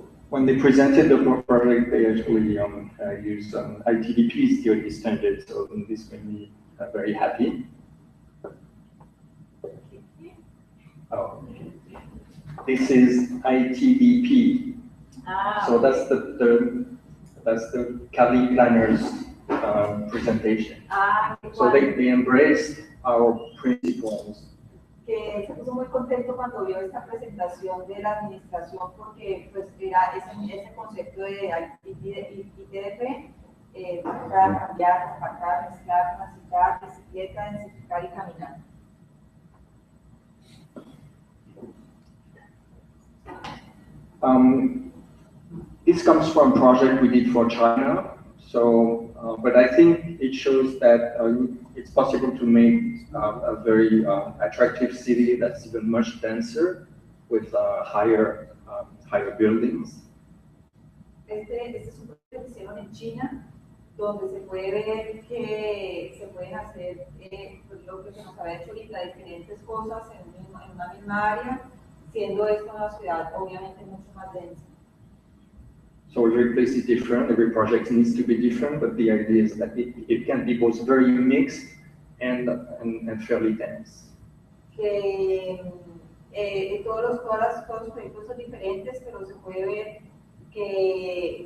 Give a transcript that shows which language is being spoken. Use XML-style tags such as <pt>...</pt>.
<en>When they presented the project, they actually used ITDP theory standard, so this made me very happy. Oh. This is ITDP. So that's the Cali planners presentation. So they embraced our principles.</en> <es>Que se puso muy contento cuando vio esta presentación de la administración porque pues era ese concepto de ITDP para cambiar, apartar, mezclar, transitar, bicicleta, densificar y caminar.</es> <en>This comes from a project we did for China. So, but I think it shows that it's possible to make a very attractive city that's even much denser with higher buildings.</en> <es>Este es un proyecto que hicieron en China, donde se puede ver que se pueden hacer lo que se nos había hecho ahorita, diferentes cosas en una misma área, siendo esto una ciudad obviamente mucho más densa.</es> <en>So every place is different, every project needs to be different, but the idea is that it can be both very mixed and fairly dense.</en> <es>Que todos los proyectos son diferentes, pero se puede ver que...</es>